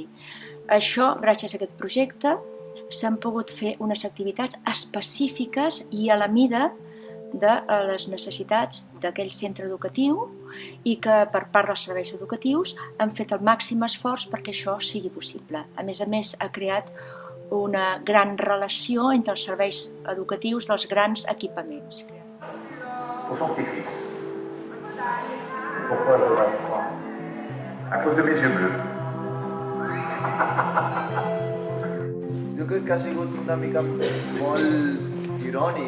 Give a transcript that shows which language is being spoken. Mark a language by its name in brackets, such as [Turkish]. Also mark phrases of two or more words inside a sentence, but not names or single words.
[Catalan] Això, gràcies a aquest projecte, s'han pogut fer unes activitats específiques i a la mida de les necessitats d'aquell centre educatiu i que per part dels serveis educatius han fet el màxim esforç perquè això sigui possible. A més, ha creat una gran relació entre els serveis educatius dels grans equipaments. [French] Pour son petit-fils. Pourquoi je vais croire? À cause de mes yeux bleus. [Catalan] Jo crec que ha sigut una mica molt irònic.